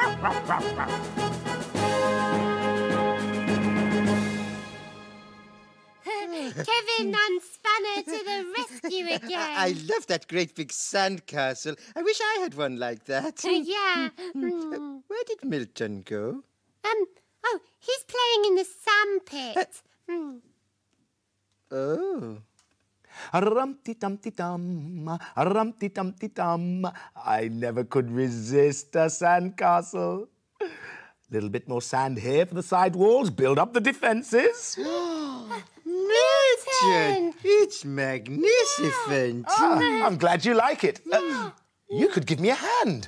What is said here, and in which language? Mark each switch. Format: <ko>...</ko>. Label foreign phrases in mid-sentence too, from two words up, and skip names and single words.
<en>Kevin and Spanner to the rescue again. I love that great big sandcastle. I wish I had one like that. Yeah. Where did Milton go? Oh, he's playing in the sandpit. Oh. Rum-ti-tum-ti-tum, rum-ti-tum-ti-tum. I never could resist a sandcastle. Little bit more sand here for the side walls. Build up the defences. Milton! It's magnificent. I'm glad you like it. You could give me a hand.</en>